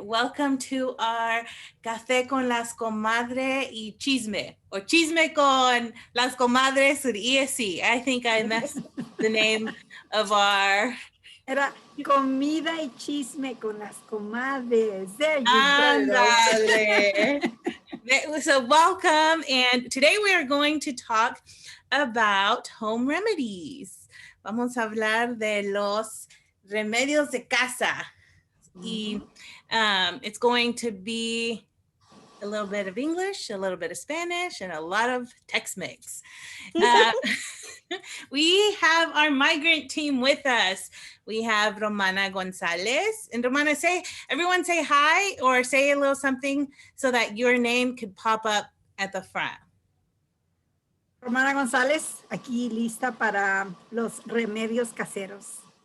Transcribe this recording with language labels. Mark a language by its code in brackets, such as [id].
[en] Welcome to our Café con las Comadres y Chisme, or Chisme con las Comadres with ESC. I think I messed the name of our... [es] Era comida y chisme con las comadres. [en] There you [es] Andale. [en] So welcome, and today we are going to talk about home remedies. [es] Vamos a hablar de los remedios de casa. [en] Y it's going to be a little bit of English, a little bit of Spanish, and a lot of Tex-Mex. We have our migrant team with us. We have Romana Gonzalez. And Romana, everyone say hi or say a little something so that your name could pop up at the front. [es] Romana González, aquí lista para los remedios caseros.